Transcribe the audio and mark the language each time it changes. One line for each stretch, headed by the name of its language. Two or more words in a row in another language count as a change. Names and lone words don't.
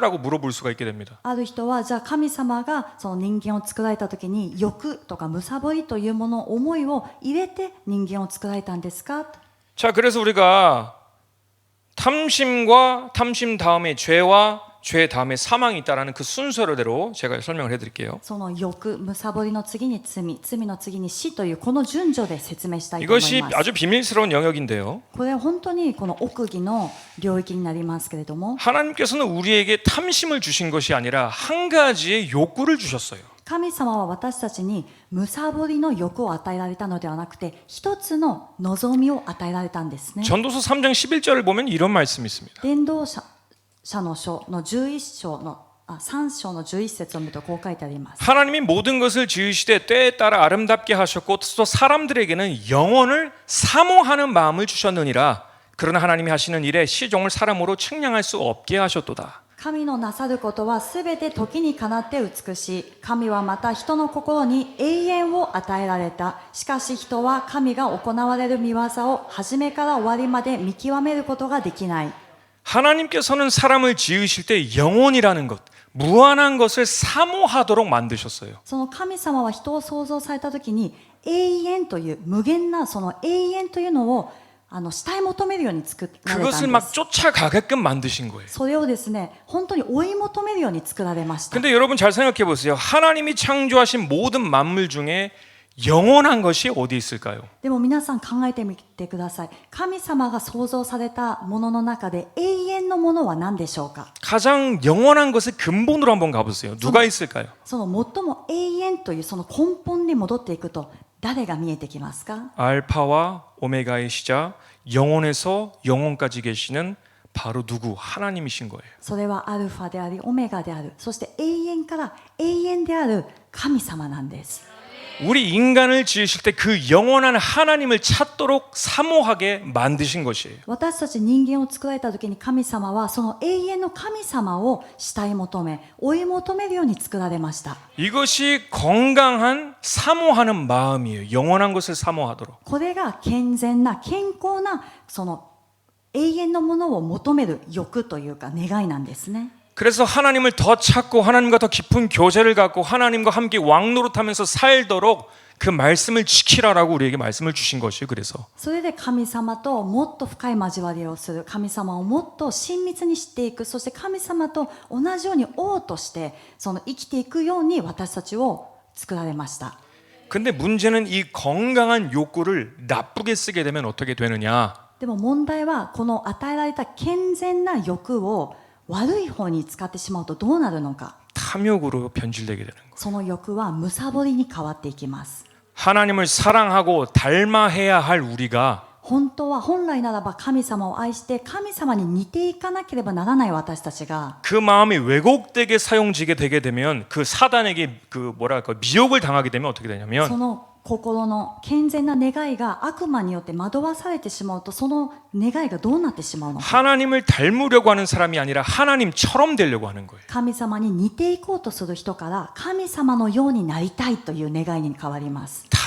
Korean: 라고 물어볼 수가 있게 됩니다.
Japanese: ある人はじゃあ神様がその人間を作られた時に欲とか貪りというもの思いを入れて人間を作られたんですか？
Korean: 자, 그래서 우리가 탐심과 탐심 다음에 죄와 죄 다음에 사망이 있다라는 그 순서대로 제가 설명을 해드릴게요.
Japanese: その欲、貪りの次に罪、罪の次に死というこの順序で説明したいと思い
Korean: 이것이
Japanese: ます。
Korean: 아주 비밀스러운 영역인데요.
Japanese: これは本当にこの奥義の領域になりますけれども
Korean: 하나님께서는 우리에게 탐심을 주신 것이 아니라 한 가지의 욕구를 주셨어요.
Japanese: 神様は私たちに貪りの欲を与えられたのではなくて一つの望みを与えられたんですね。
Korean: 전도서 3장 11절을 보면 이런 말씀이 있습니다.
Japanese: 伝道者の書の11章の3章の11節を見るとこう書いてあります。
Korean: 하나님이 모든 것을 지으시되 때에 따라 아름답게 하셨고 또 사람들에게는 영혼을 사모하는 마음을 주셨느니라. 그러나 하나님이 하시는 일에 시종을 사람으로 측량할 수 없게 하셨도다.
Japanese: 神のなさることはすべて時にかなって美しい。神はまた人の心に永遠を与えられた。しかし人は神が行われる御業を初めから終わりまで見極めることができない。
Korean: 하나님께서는 사람을 지으실 때 영혼이라는 것, 무한한 것을 사모하도록 만드셨어요.
Japanese: その神様は人を創造された時に永遠という無限なその永遠というのを慕い求めるように作られた
Korean: 그것을
Japanese: んで
Korean: 막
Japanese: す。
Korean: 쫓아가게끔 만드신 거예요.
Japanese: それをですね本当に追い求めるように作られました。
Korean: 근데 여러분 잘 생각해 보세요. 하나님이 창조하신 모든 만물 중에 영원한 것이 어디 있을까요?
Japanese: でも皆さん考えてみてください。神様が創造されたものの中で永遠のものは何でしょうか？
Korean: 가장 영원한 것의 근본으로 한번 가보세요. 누가 있을까요?
Japanese: その最も永遠というその根本に戻っていくと誰が見えてきますか？
Korean: 알파와 오메가의 시작, 영원에서 영원까지 계시는 바로 누구? 하나님이신 거예요.
Japanese: それはアルファでありオメガである。そして永遠から永遠である神様なんです。
Korean: 우리 인간을 지으실 때 그 영원한 하나님을 찾도록 사모하게 만드신 것이에요.
Japanese: 私たち人間を作られた時に神様はその永遠の神様を慕い求め追い求めるように作られました。
Korean: 이것이 건강한 사모하는 마음이에요. 영원한 것을 사모하도록.
Japanese: これが健全な健康なその永遠のものを求める欲というか願いなんですね。
Korean: 그래서 하나님을 더 찾고 하나님과 더 깊은 교제를 갖고 하나님과 함께 왕노릇하면서 살도록 그 말씀을 지키라라고 우리에게 말씀을 주신 것이에요. 그래서
Japanese: それで神様ともっと深い交わりをする、神様をもっと親密にしていく、そして神様と同じように王としてその生きていくように私たちを作られました。
Korean: 근데 문제는 이 건강한 욕구를 나쁘게 쓰게 되면 어떻게 되느냐?
Japanese: でも問題はこの与えられた健全な欲を悪い方に使ってしまうとどうなるのか。
Korean: 탐욕으로 변질되게 되는 거예요.
Japanese: その欲は貪りに変わっていきます。
Korean: 하나님을 사랑하고 닮아해야 할 우리가
Japanese: 本当は本来ならば神様を愛して神様に似ていかなければならない私たちが
Korean: 그 마음이 왜곡되게 사용지게 되게 되면 그 사단에게 그 뭐랄까 미혹을 당하게 되면 어떻게
Japanese: そ
Korean: 되냐면
Japanese: の心の健全な願いが悪魔によって惑わされてしまうとその願いがどうなってしまうのか。
Korean: 하나님을 닮으려고 하는 사람이 아니라 하나님처럼 되려고 하는 거예요.
Japanese: 神様に似ていこうとする人から神様のようになりたいという願いに変わります。